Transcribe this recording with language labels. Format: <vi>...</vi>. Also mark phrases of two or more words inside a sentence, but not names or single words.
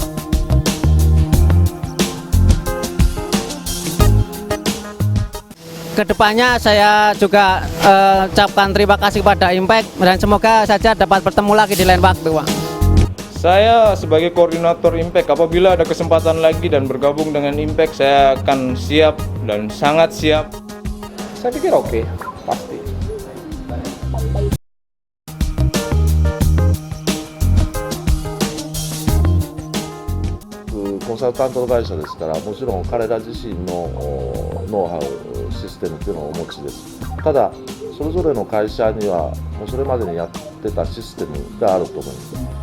<id>Kedepannya saya juga ucapkan terima kasih kepada Impact dan semoga saja dapat bertemu lagi di lain waktu, Pak. Saya sebagai koordinator Impact, apabila ada kesempatan lagi dan bergabung dengan Impact, saya akan siap dan sangat siap. Saya pikir oke, pasti.</id> <ja>コンサルタント会社ですから、もちろん彼ら自身のノウハウ、システムというのをお持ちです。ただ、それぞれの会社にはもうそれまでにやってたシステムがあると思います。</ja>